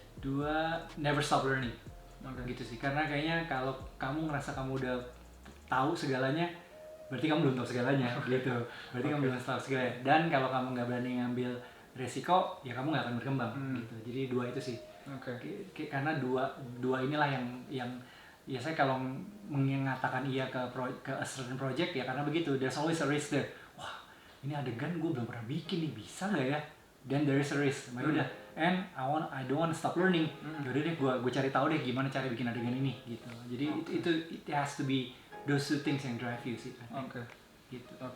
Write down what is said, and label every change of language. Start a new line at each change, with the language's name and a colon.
English: Dua, never stop learning.
Indonesian: Gitu sih. Karena kayaknya kalau kamu ngerasa kamu udah tahu segalanya, berarti kamu belum tahu segalanya. Gitu. Berarti kamu belum tahu segalanya. Dan kalau kamu nggak berani ngambil resiko, ya kamu nggak akan berkembang. Gitu. Jadi dua itu sih. Karena dua inilah yang ya saya kalau mengatakan iya ke
English: a certain project
Indonesian: ya karena begitu.
English: There's always a risk there.
Indonesian: Ini adegan gue belum pernah bikin nih, bisa nggak ya?
English: Then there is a risk. Udah, and I don't want to stop learning.
Indonesian: Yaudah deh, gue cari tahu deh gimana cara bikin adegan ini, gitu. Jadi
English: it has to be those two things
Indonesian: yang
English: drive you
Indonesian: sih. Gitu.